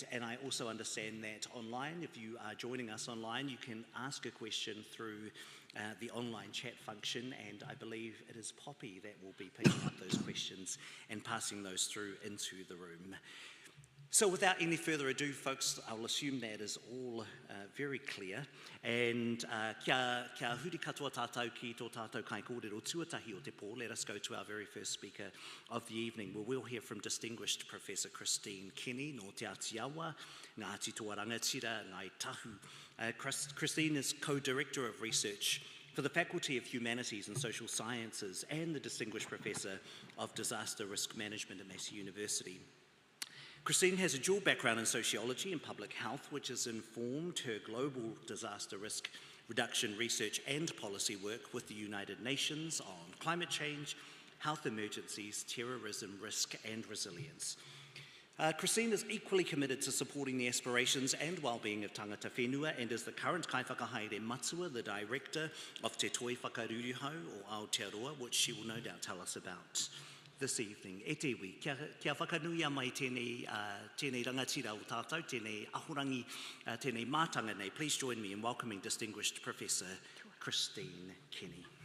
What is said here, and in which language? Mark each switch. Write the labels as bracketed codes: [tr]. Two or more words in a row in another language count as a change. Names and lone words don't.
[en] And I also understand that online, if you are joining us online, you can ask a question through the online chat function, and I believe it is Poppy that will be picking up those questions and passing those through into the room. So without any further ado, folks, I'll assume that is all very clear. [mi] And kia huri katoa tātou ki tō tātou kai kōrero tuatahi o te pō. [en] Let us go to our very first speaker of the evening, where we'll hear from distinguished Professor Christine Kenny no Te Atiawa, Ngāti Toa Rangatira, Ngai Tahu. Christine is co-director of research for the Faculty of Humanities and Social Sciences and the Distinguished Professor of Disaster Risk Management at Massey University. Christine has a dual background in sociology and public health, which has informed her global disaster risk reduction research and policy work with the United Nations on climate change, health emergencies, terrorism risk and resilience. Christine is equally committed to supporting the aspirations and well-being of [mi] tangata whenua, [en] and is the current [mi] Kaiwhakahaere Matua, [en] the director of Te Toi Whakaruru Hau, or Aotearoa, which she will no doubt tell us about this evening. [mi] E te iwi, kia whakanuia mai tēnei rangatira o tātou, tēnei ahorangi, tēnei mātanga nei. [en] Please join me in welcoming distinguished Professor Christine Kenny.